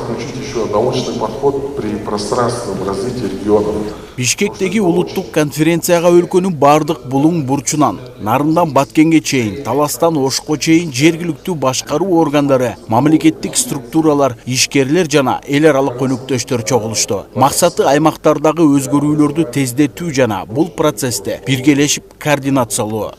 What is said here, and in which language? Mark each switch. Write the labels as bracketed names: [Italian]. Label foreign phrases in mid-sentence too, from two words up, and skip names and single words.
[Russian] включить еще научный подход при пространственном развитии регионов. [Kyrgyz] Бишкектеги улуттук конференцияга өлкөнүн бардык булуң бурчунан, Нарындан Баткенге чейин, Таластан Ошко чейин жергиликтүү башкаруу органдары, мамлекеттик структуралар, ишкерлер жана эл аралык өнөктөштөр чогулушту. Максаты аймактардагы өзгөрүүлөрдү тездетүү жана бул процессте биргелешип координациялоо.